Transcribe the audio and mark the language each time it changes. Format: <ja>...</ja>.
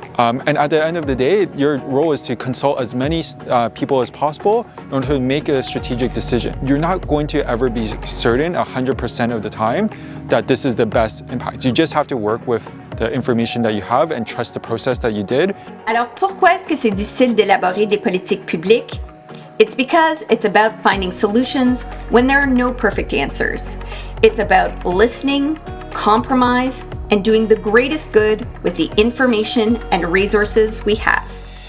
<en>And at the end of the day, your role is to consult as many people as possible in order to make a strategic decision. You're not going to ever be certain 100% of the time that this is the best impact. You just have to work with the information that you have and trust the process that you did.</en> <fr>Alors pourquoi est-ce que c'est difficile d'élaborer des politiques publiques?</fr> <en>It's because it's about finding solutions when there are no perfect answers. It's about listening, compromise, and doing the greatest good with the information and resources we have.</en>